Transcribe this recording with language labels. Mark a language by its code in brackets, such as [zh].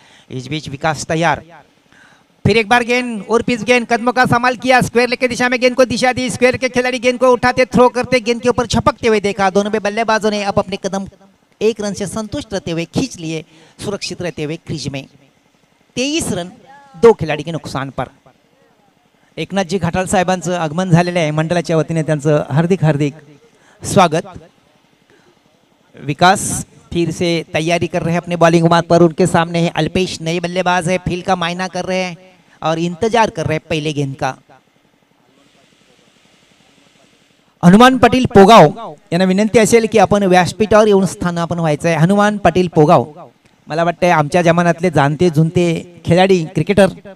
[hi] इस बीच विकास तैयार, फिर एक बार गेंद और पिच गेंद, कदमों का संभाल किया, स्क्वायर लेग की दिशा में गेंद को दिशा दी। स्क्वायर के खिलाड़ी गेंद को उठाते, थ्रो करते, गेंद के ऊपर छपकते हुए देखा। दोनों में बल्लेबाजों ने अब अपने कदम 1 रन से संतुष्ट रहते हुए खींच लिए, सुरक्षित रहते हुए क्रीज में। 23 रन 2 खिलाडी के नुकसान पर। [mr] एकनाथजी घाटाल साहेबांचं आगमन झालेलं आहे, मंडळाच्या वतीने त्यांचं हार्दिक हार्दिक स्वागत। [hi] विकास फिर से तैयारी कर रहे हैं अपने बॉलिंग मार्ग पर। उनके सामने है अल्पेश, नए बल्लेबाज है, फील्ड का मायना कर रहे हैं और इंतजार कर रहे हैं पहले गेंद का। [mr] हनुमान पाटील पोगाव यांना विनंती असेल की आपण व्यासपीठावर येऊन स्थानापन्न व्हायचं आहे। हनुमान पाटील पोगाव मला वाटतं आमच्या जमान्यातले जाणते जुनते खिलाड़ी क्रिकेटर।